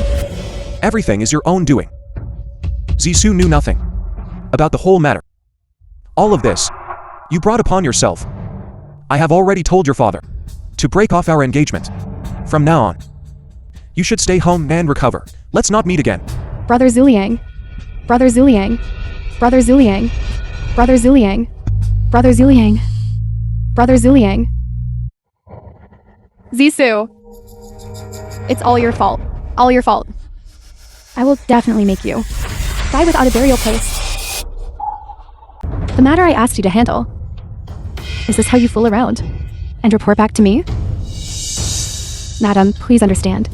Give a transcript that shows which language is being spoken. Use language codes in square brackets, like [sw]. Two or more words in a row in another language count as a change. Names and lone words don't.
[en] Everything is your own doing. Zissou knew nothing about the whole matter. All of this, you brought upon yourself. I have already told your father to break off our engagement. From now on, You should stay home and recover. Let's not meet again. Brother Zuliang. Brother Zuliang. Brother Zuliang. Brother Zuliang. Brother Zuliang. Brother Zuliang. Zissou. It's all your fault. All your fault. I will definitely make you die without a burial place. The matter I asked you to handle. Is this how you fool around? And report back to me? Madam, please understand.